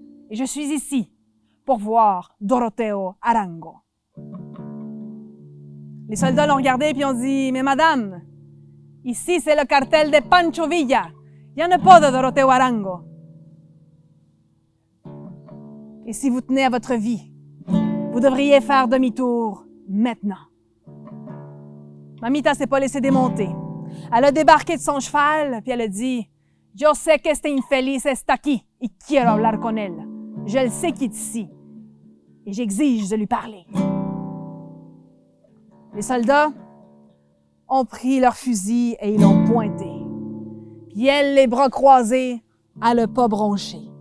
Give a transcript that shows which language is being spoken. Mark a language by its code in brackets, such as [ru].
[fr] Et je suis ici pour voir Doroteo Arango. » Les soldats l'ont regardé et ont dit « Mais madame, ici c'est le cartel de Pancho Villa. Il n'y en a pas de Doroteo Arango. Et si vous tenez à votre vie, vous devriez faire demi-tour maintenant. » Mamita s'est pas laissée démonter. Elle a débarqué de son cheval, puis elle a dit [es] « Yo sé que este infeliz está aquí y quiero hablar con él. [fr] Je le sais qu'il est ici et j'exige de lui parler. » Les soldats ont pris leurs fusils et ils l'ont pointé. Puis elle, les bras croisés, elle n'a pas bronché.